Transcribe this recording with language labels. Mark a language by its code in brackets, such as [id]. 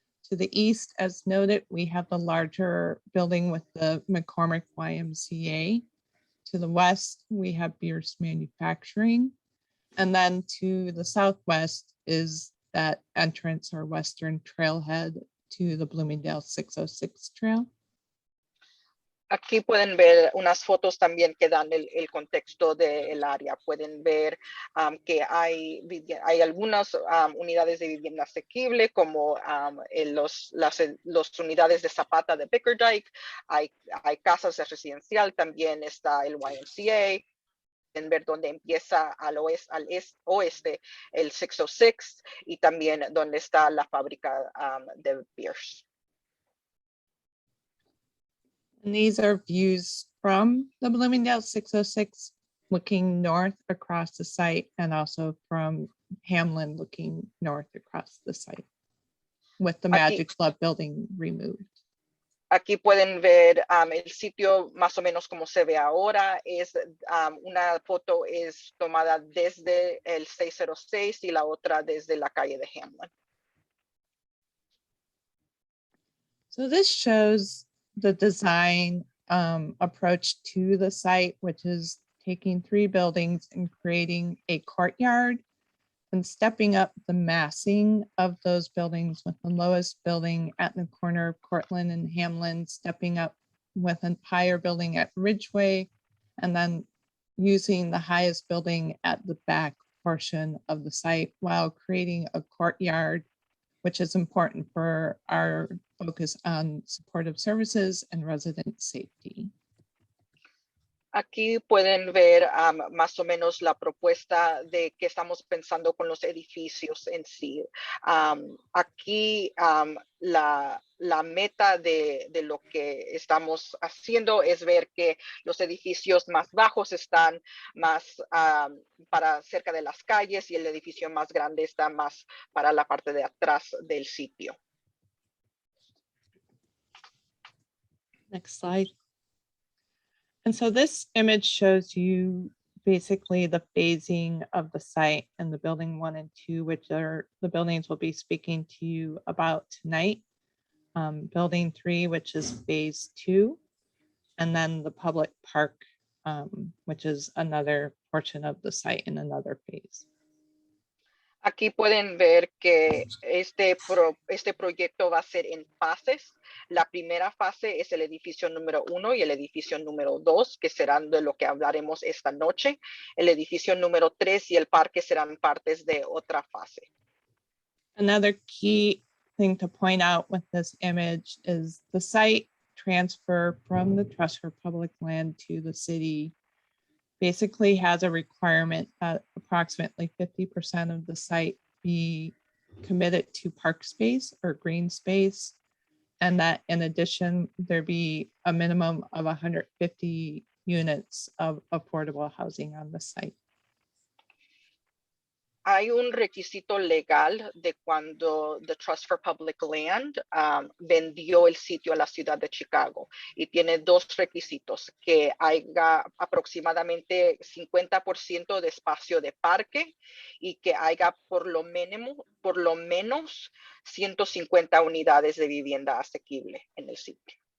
[en] To the east, as noted, we have the larger building with the McCormick YMCA. To the west, we have Bierce Manufacturing. And then to the southwest is that entrance or western trailhead to the Bloomingdale 606 Trail. [es] Aquí pueden ver unas fotos también que dan el contexto del área. Pueden ver que hay algunas unidades de vivienda asequible, como las unidades de Zapata de Bickerdike. Hay casas de residencial, también está el YMCA. Pueden ver dónde empieza al oeste el 606 y también donde está la fábrica de Bierce. [en] And these are views from the Bloomingdale 606 looking north across the site and also from Hamlin looking north across the site with the Magic Club building removed. [es] Aquí pueden ver el sitio más o menos como se ve ahora. Es una foto es tomada desde el 606 y la otra desde la calle de Hamlin. [en] So this shows the design approach to the site, which is taking 3 buildings and creating a courtyard and stepping up the massing of those buildings, with the lowest building at the corner of Cortland and Hamlin, stepping up with a higher building at Ridgeway, and then using the highest building at the back portion of the site while creating a courtyard, which is important for our focus on supportive services and resident safety. [es] Aquí pueden ver más o menos la propuesta de que estamos pensando con los edificios en sí. Aquí la meta de lo que estamos haciendo es ver que los edificios más bajos están más para cerca de las calles y el edificio más grande está más para la parte de atrás del sitio. [en] Next slide. And so this image shows you basically the phasing of the site and the building 1 and 2, which are the buildings we'll be speaking to you about tonight. Building 3, which is phase 2, and then the public park, which is another portion of the site in another phase. [es] Aquí pueden ver que este proyecto va a ser en fases. La primera fase es el edificio número 1 y el edificio número 2, que serán de lo que hablaremos esta noche. El edificio número 3 y el parque serán partes de otra fase. [en] Another key thing to point out with this image is the site transfer from the Trust for Public Land to the city basically has a requirement that approximately 50% of the site be committed to park space or green space, and that in addition, there be a minimum of 150 units of affordable housing on the site. [es] Hay un requisito legal de cuando the Trust for Public Land vendió el sitio a la ciudad de Chicago, y tiene 2 requisitos: que haya aproximadamente 50% de espacio de parque y que haya por lo menos 150 unidades de vivienda asequible en el sitio.